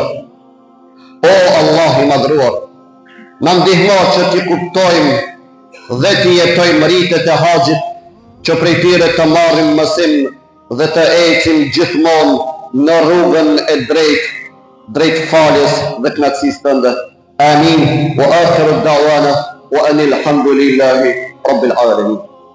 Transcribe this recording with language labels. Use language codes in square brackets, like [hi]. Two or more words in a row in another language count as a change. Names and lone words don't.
[sq] O Allah i madhruar, na ndihmo që t'i kuptojmë dhe t'i jetojmë rritet e haxhit, që prej tyre të marrim mësim dhe të ecim gjithmonë në rrugën e drejt faljes dhe knatësisë tënde. Amin. [ar] وآخر دعوانا أن الحمد لله رب العالمين.